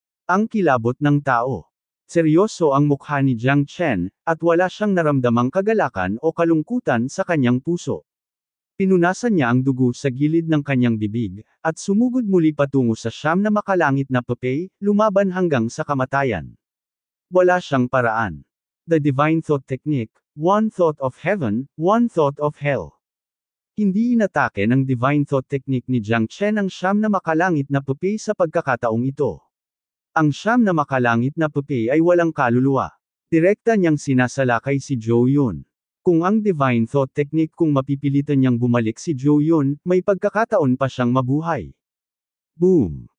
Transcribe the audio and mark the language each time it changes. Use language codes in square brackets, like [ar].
[tl] Ang kilabot ng tao. Seryoso ang mukha ni Jiang Chen, at wala siyang naramdamang kagalakan o kalungkutan sa kanyang puso. Pinunasan niya ang dugo sa gilid ng kanyang bibig, at sumugod muli patungo sa siyam na makalangit na papay, lumaban hanggang sa kamatayan. Wala siyang paraan. [en] The Divine Thought Technique, one thought of heaven, one thought of hell. [tl] Hindi inatake ng Divine Thought Technique ni Jiang Chen ang siyam na makalangit na papay sa pagkakataong ito. Ang siyam na makalangit na papay ay walang kaluluwa. Direkta niyang sinasalakay si Zhou Yun. Kung ang Divine Thought Technique kung mapipilitan niyang bumalik si Zhou Yun, may pagkakataon pa siyang mabuhay. Boom!